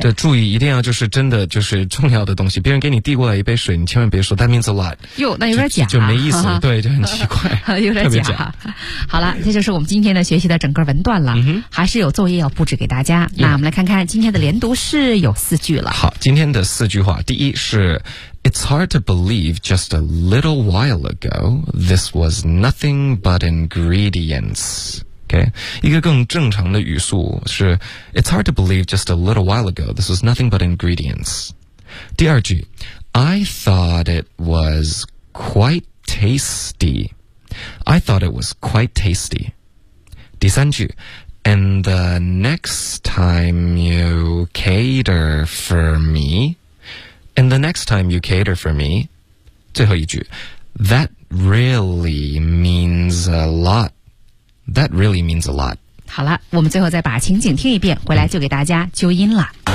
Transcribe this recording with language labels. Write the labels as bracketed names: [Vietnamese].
[Chinese] 对，注意一定要就是真的就是重要的东西。别人给你递过来一杯水，你千万别说 [English] That means a lot。 [Chinese] 哟，那有点假，就没意思，对，就很奇怪，有点 假。好了，这就是我们今天的学习的整个文段了。还是有作业要布置给大家。那我们来看看今天的连读是有四句了。好，今天的四句话，第一是 [English] It's hard to believe just a little while ago this was nothing but ingredients。 Okay. [Chinese] 一个更正常的语速是 [English] It's hard to believe just a little while ago This was nothing but ingredients [Chinese] 第二句 [English] I thought it was quite tasty I thought it was quite tasty [Chinese] 第三句 [English] And the next time you cater for me And the next time you cater for me [Chinese] 最后一句 [English] That really means a lotThat really means a lot. [Chinese] 好了，我们最后再把情景听一遍，回来就给大家纠音了。